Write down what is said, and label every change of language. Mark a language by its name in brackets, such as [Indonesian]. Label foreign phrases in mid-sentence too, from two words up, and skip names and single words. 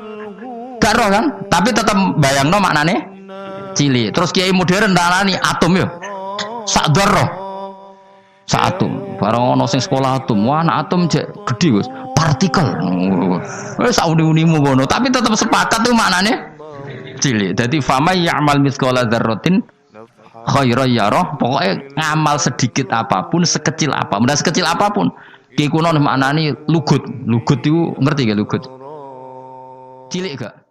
[Javanese] Gak roh kan? [Indonesian] Tapi tetap [Javanese] bayangno maknane cilik. Terus kiai modern darani atom yo. Sak dzarrah. Sak atom. Barang ana sing sekolah atom. Wah, anak atom jek gedhe, Gus. Partikel. Wis sak uni-unimu ngono, [Indonesian] tapi tetap sepakat tuh [Javanese] maknane cilik. [Indonesian] Dadi [Arabic] فمن يعمل مثقال ذرة خيرا يره, [Indonesian] pokoknya ngamal sedikit apapun, sekecil apa, mudah sekecil apapun. [Javanese] Ki kuno maknane lugut. Lugut itu ngerti gak lugut? Cilik gak?